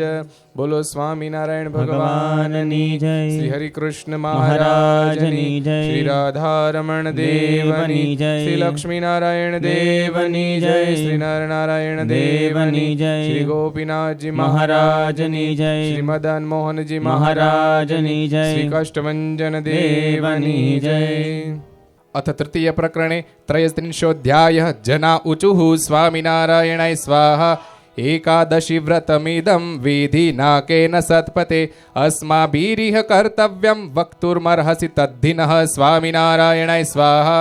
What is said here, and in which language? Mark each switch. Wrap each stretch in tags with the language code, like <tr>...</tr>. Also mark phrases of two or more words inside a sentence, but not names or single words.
<gu>બોલો સ્વામિનારાયણ ભગવાનની જય, શ્રી હરિકૃષ્ણ મહારાજની જય, શ્રી રાધારમણ દેવની જય, શ્રી લક્ષ્મીનારાયણ દેવની જય, શ્રી નરનારાયણ દેવની જય, શ્રી ગોપીનાથજી મહારાજની જય, શ્રી મદન મોહનજી મહારાજની જય, શ્રી કષ્ટભંજન દેવની જય।</gu> <sa>अथ तृतीय प्रकरणे त्रयस्त्रिंशोऽध्यायः जना ऊचुः स्वामिनारायणाय स्वाहा एकादशी व्रतमिदं विधिनाकेन सत्पते अस्माभिरिह कर्तव्यं वक्तुर्मर्हसि तद्धिनः स्वामिनारायणाय स्वाहा।</sa>